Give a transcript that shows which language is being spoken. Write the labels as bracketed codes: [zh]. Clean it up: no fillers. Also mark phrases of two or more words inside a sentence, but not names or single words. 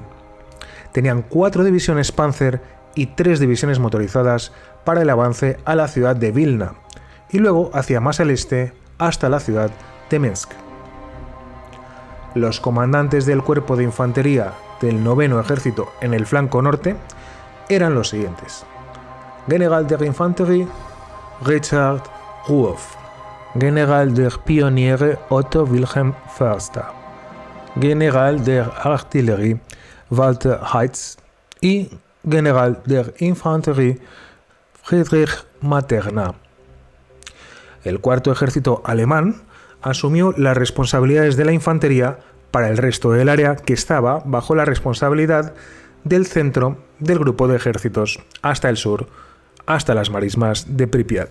[es] Tenían 4 divisiones Panzer y 3 divisiones motorizadas para el avance a la ciudad de Vilna, y luego hacia más al este hasta la ciudad de Minsk. Los comandantes del cuerpo de infantería del 9º ejército en el flanco norte eran los siguientes: [de] General der Infanterie [es] Richard Ruoff, [de] General der Pioniere [es] Otto Wilhelm Förster, [de] General der Artillerie [es] Walter Heitz y [de] General der Infanterie [es] Friedrich Materna. El 4º ejército alemán asumió las responsabilidades de la infantería para el resto del área que estaba bajo la responsabilidad del centro del grupo de ejércitos hasta el sur, hasta las marismas de Pripyat.